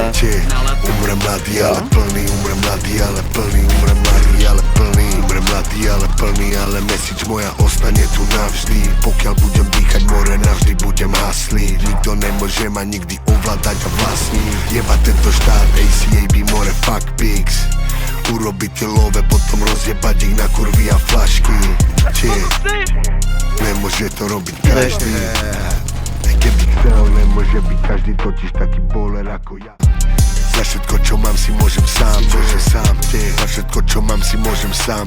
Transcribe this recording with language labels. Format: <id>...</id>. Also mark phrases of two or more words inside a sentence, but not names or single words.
<sk>Umrem mladý, ale plný, umrem mladý, ale plný, umrem mladý, ale plný, umrem mladý, ale plný, ale message moja ostane tu navždy. Pokiaľ budem dýchať more, navždy budem hasliť. Nikto nemôže ma nikdy ovládať a vlastniť. Jeba tento štát, ACAB, more,</sk> <en>fuck pigs.</en> <sk>Urobiť tie love, potom rozjebať ich na kurvy a flašky. Nemôže to robiť každý. Keby chcel, nemôže byť každý totiž taký bowler ako ja. Za všetko, čo mám, si môžem sám, za všetko, čo mám, si môžem sám.</sk>